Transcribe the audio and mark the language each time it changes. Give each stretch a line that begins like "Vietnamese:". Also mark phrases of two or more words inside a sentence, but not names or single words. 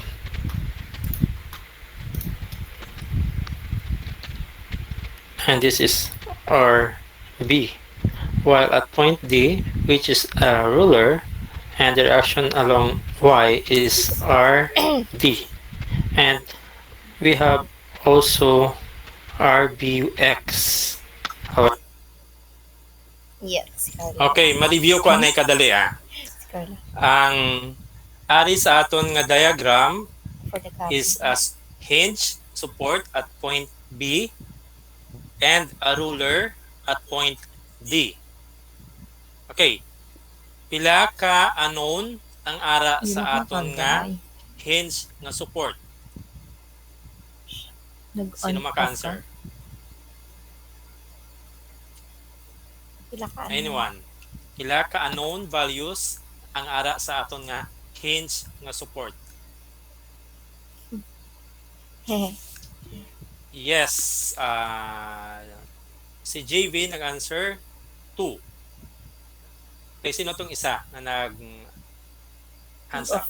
English: And this is RB. While at point D, which is a ruler, and the reaction along Y is RD. And we have also RBX. Yes,
Hiligaynon: Okay, ma-review ko anay kadali Ang ari sa aton nga diagram
English: is a hinge support at point B and a ruler at point D. Okay.
Hiligaynon: Pila ka unknown ang ara sa aton nga hinge nga support? Sino maka-answer? Anyone? Pila ka
English: unknown values
Hiligaynon: ang ara sa aton nga hinge nga support?
English: Yes.
Hiligaynon: Si JV nag-answer 2. Okay, sino tong isa na
English: hands up?